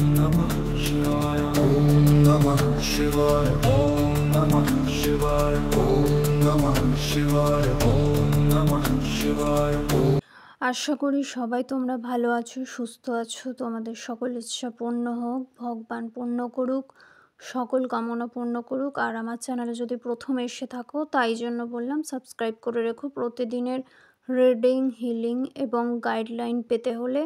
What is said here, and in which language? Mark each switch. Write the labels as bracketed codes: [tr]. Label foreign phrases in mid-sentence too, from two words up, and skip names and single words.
[sa] Namah Shivaya. Om Namah Shivaya. Om Namah Shivaya. Om Namah Shivaya. Om Namah Shivaya. [bn] আশা করি সবাই তোমরা ভালো আছো, সুস্থ আছো। তোমাদের সকল ইচ্ছা পূর্ণ হোক, ভগবান পূর্ণ করুক, সকল কামনা পূর্ণ করুক। আর আমার চ্যানেলে যদি প্রথম এসে থাকো তাই জন্য বললাম সাবস্ক্রাইব করে রেখো প্রতিদিনের রিডিং, হিলিং এবং গাইডলাইন পেতে হলে।